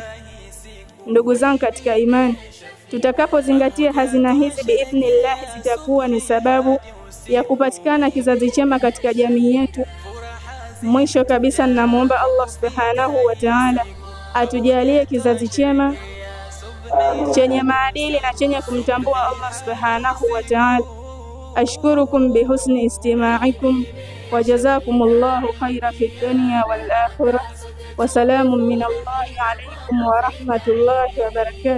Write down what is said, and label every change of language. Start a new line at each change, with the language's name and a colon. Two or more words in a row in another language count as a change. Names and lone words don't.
Swahili: Ndugu zangu katika imani, tutakapozingatia hazina hizi biidhnillah zitakuwa ni sababu ya kupatikana kizazi chema katika jamii yetu. Mwisho kabisa, ninamuomba Allah
Arabic: سبحانه وتعالى
Swahili: atujalie kizazi chema chenye maadili na chenye kumtambua Allah
Arabic: سبحانه وتعالى. أشكركم بحسن استماعكم وجزاكم الله خيرا في الدنيا والآخرة. وسلام من الله عليكم ورحمة الله وبركاته.